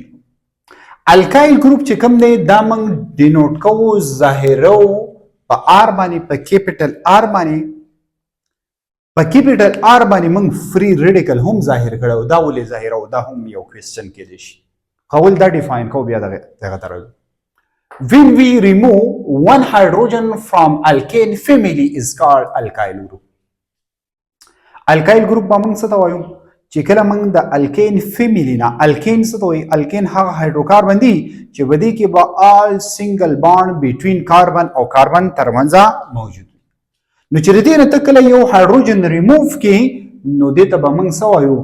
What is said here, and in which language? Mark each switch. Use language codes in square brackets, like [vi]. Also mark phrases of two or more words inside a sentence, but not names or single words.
[en] alkyl group [ps] چې کوم دی دا موږ ډینوټ کوو ظاهرو په آر باندې، په [en] capital R [ps] باندې. په [en] capital R [ps] باندې موږ [en] free radical [ps] هم ظاهر کړو. دا ولې ظاهرو؟ دا هم یو کوېسچن کېدای شي. اول دا ډیفاین کوو، بیا دغه ته راځو. [en] When we remove one hydrogen from alkane family is called alkyl group. alkyl group [ps] به موږ څه ته وایو؟ چې کله موږ د [en] alkane family [ps] نه، الکین څه ته وایي؟ الکین هغه هایدروکاربن دی چې په دې کې به [en] all single bond between carbon [ps] او کاربن ترمنځ موجود وي. نو چې د دې نه ته کله یو هایدروجن ریموف کړي نو دې ته به موږ څه وایو؟